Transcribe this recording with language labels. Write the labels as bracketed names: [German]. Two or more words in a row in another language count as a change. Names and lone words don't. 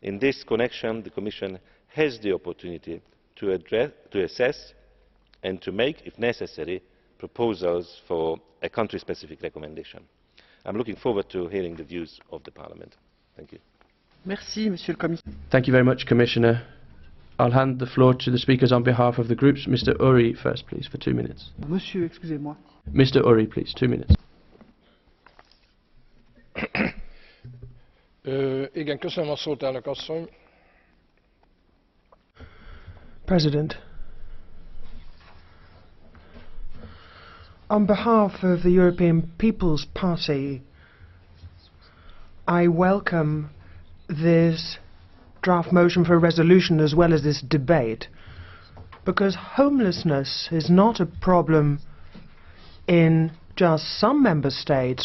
[English] In this connection, the Commission has the opportunity to assess and to make, if necessary, proposals for a country-specific recommendation. I am looking forward to hearing the views of the Parliament. Thank you. [French] Merci, Monsieur le Commissaire. [English] Thank you very much, Commissioner. I'll hand the floor to the speakers on behalf of the groups. Mr. Uri first, please, for 2 minutes. [French] Monsieur, excusez-moi. [English] Mr. Uri, please, 2 minutes. [Hungarian] Igen, köszönöm a szót, elnök asszony. [English] President, on behalf of the European People's Party, I welcome this draft motion for a resolution as well as this debate, because homelessness is not a problem in just some member states.